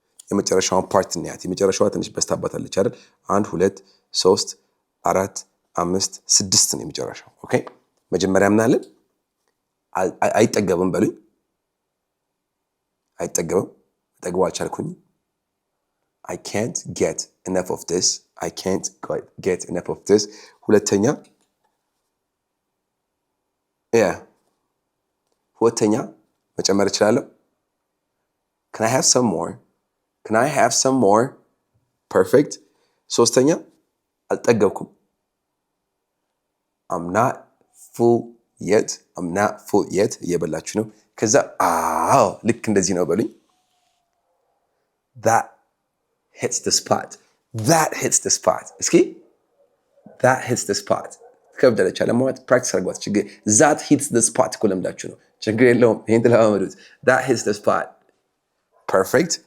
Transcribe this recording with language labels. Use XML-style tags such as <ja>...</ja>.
<am>የመጨረሻውን ፓርት እናያት የመጨረሻዋ ትንሽ በስታባታለች አይደል 1 2 3 4 5 6 ነው የመጨረሻው ኦኬ መጀመሪያ ምናለን አይጠገብም በሉኝ አይጠገብም ጠግቦ አልቻልኩኝ</am> <en>I can't get enough of this</en> <am>I can't get enough of this ሁለተኛ ሁለተኛ መጨመር እችላለሁ</am> <en>Can I have some more? Can I have some more? Perfect.</en> <am>ሶስተኛ አልጠገብኩም</am> <en>I'm not full yet. I'm not full yet.</en> <am>እየበላችሁ ነው። ከዛ ልክ እንደዚህ ነው በሉኝ።</am> <en>That hits the spot. That hits the spot. እስኪ that hits the spot.</en> <am>ትከብዳለች አለማለት ፕራክቲስ አድርጓት። ችግር</am> <en>that hits the spot</en> <am>እኮ ለምዳችሁ ነው። ችግር የለውም። ይሄን ተለማመዱት።</am> <en>That hits the spot. Perfect.</en>